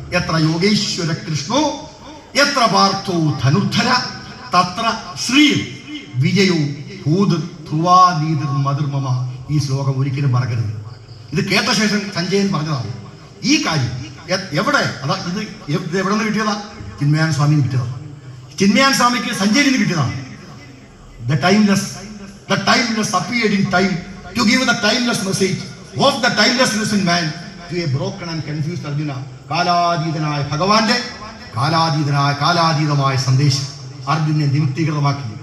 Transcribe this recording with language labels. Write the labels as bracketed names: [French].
[Sanskrit] എത്ര യോഗേശ്വര കൃഷ്ണോ എത്ര പാർത്ഥോ ധനുർധര തത്ര ശ്രീ വിജയവും ധ്രുവാനീതിർ മധുർമമ. [Malayalam] ഈ ശ്ലോകം ഒരിക്കലും മറക്കരുത്. ഇത് കേട്ട ശേഷം സഞ്ജയൻ പറഞ്ഞതാണ് ഈ കാര്യം. എവിടെ ഇത് എവിടെ നിന്ന് കിട്ടിയതാ? ചിന്മയാൻ സ്വാമിന് കിട്ടിയതാണ്. ചിന്മയാൻ സ്വാമിക്ക് സഞ്ജയനിന്ന് കിട്ടിയതാണ്. [English] The timeless appeared in time to give the timeless message of the timelessness in man to a broken and confused Arjuna. [Malayalam] കാലാതീതനായ ഭഗവാന്റെ കാലാതീതമായ സന്ദേശം അർജുനെ നിമിത്തീകൃതമാക്കി.